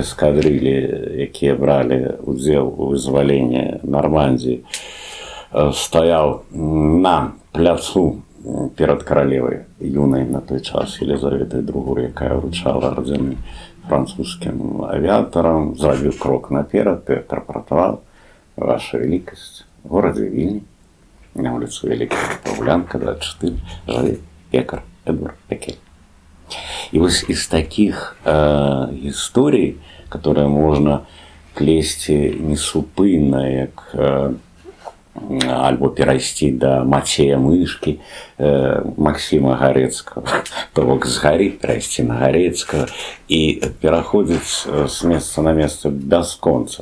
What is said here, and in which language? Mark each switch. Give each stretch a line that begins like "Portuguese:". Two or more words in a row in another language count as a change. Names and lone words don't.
Belarusian: эскадрылі, якія бралі удзел у вызваленні Нармандіі, стаяў на пляцу перад каралевай юнай на той час Елізаветай II, якая вручала ордены французскім авіатарам, зрабіў крок наперад і атрапартаваў: ваша великасць, в горадзе Вільні, на вуліцу Вялікая Пагулянка, 24, жыве пекар Эдвард Пякельны.
Russian: И вот из таких историй, которые можно
Belarusian: плесці несупынна, як альбо перайсці да Мацея Мышкі, Максіма Гарэцкага, то бок з гары перайсці на Гарэцкага і пераходзіць з месца на месца бясконца.